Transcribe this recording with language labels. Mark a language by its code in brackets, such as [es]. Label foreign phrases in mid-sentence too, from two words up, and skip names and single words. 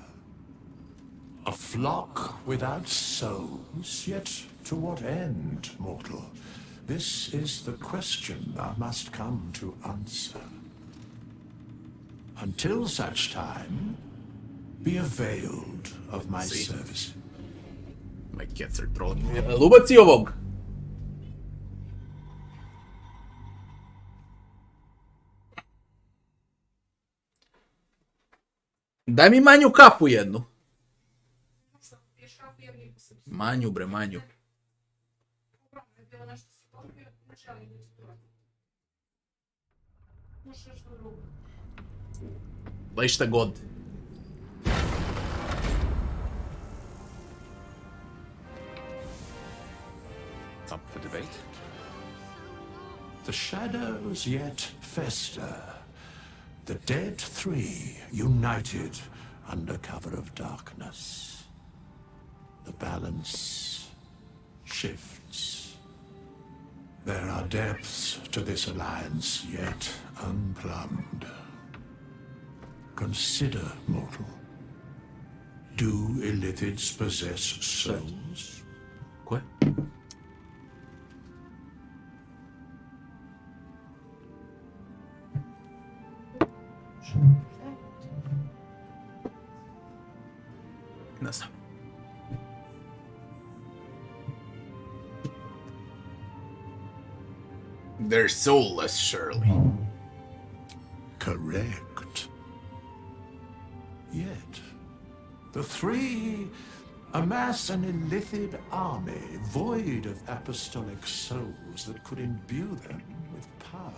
[en] A flock without souls, yet to what end, mortal? This is the question thou must come to answer. Until such time, be availed of my service. My cats are trolling me. Lubac i ovog. [sr] Daj mi manju kafu jednu. Manju bre, manju. Daj šta god. [en] Up for debate? The shadows yet fester. The dead three united under cover of darkness. The balance shifts. There are depths to this alliance yet unplumbed. Consider, mortal. Do illithids possess souls? Quoi? [sr] Ne znam. [en] They're soulless, surely. Correct. Yet, the three amass an illithid army void of apostolic souls that could imbue them with power.